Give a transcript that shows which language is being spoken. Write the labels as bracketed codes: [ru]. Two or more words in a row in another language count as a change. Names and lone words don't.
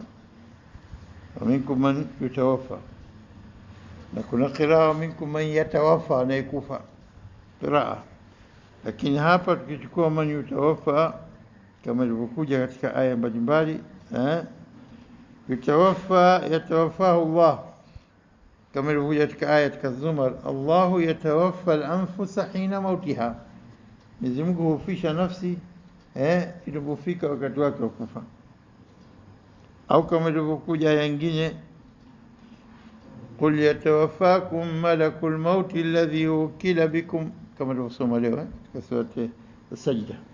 [ar] منكم من يتوفى, [sw] na kuna qiraa [ar] منكم من يتوفى, [sw] anayekufa qiraa. Lakini hapa tukichukua [ar] من يتوفى [sw] kama ilivyokuja katika aya mbalimbali, [ar] يتوفى يتوفاه الله, [sw] kama ilivyokuja katika aya katika Zumar, [ar] الله يتوفى الأنفس حين موتها, [sw] Mwenyezi Mungu hufisha nafsi inapofika wakati wake wa kufa. Au kama ilivyokuja aya nyingine, [ar] قل يتوفاكم ملك الموت الذي وكل بكم, [sw] kama ilivyosoma leo katika surati As-Sajda.